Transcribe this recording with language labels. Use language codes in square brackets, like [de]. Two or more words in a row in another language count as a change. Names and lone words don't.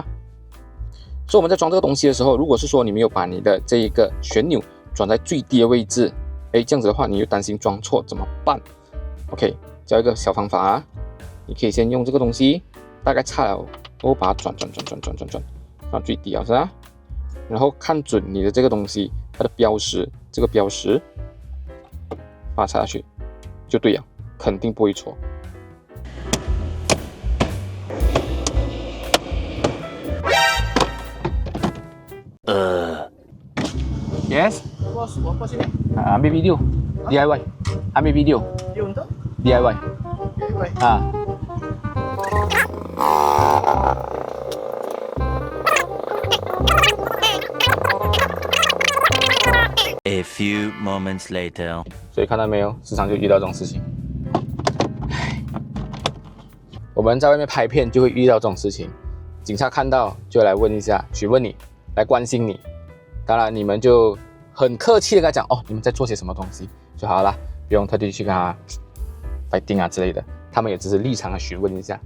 [zh] 所以我们在装这个东西的时候，如果是说你没有把你的这一个旋钮转在最低的位置，这样子的话你又担心装错怎么办 ？OK， 教一个小方法啊，你可以先用这个东西，大概差了，我把它转最低啊，是吧？然后看准你的这个东西它的标识，这个标识把它插下去就对了，肯定不会错。Yes. [ms] Bos, apa sini? Ambil video. DIY. Ambil video. Dia untuk? DIY. DIY. [en] A few moments later. [zh] 所以看到没有，时常就遇到这种事情。我们在外面拍片就会遇到这种事情，警察看到就来问一下，询问你，来关心你。当然你们就很客气的跟他讲，哦，你们在做些什么东西就好了，不用特地去跟他 fighting 啊之类的，他们也只是立场的询问一下。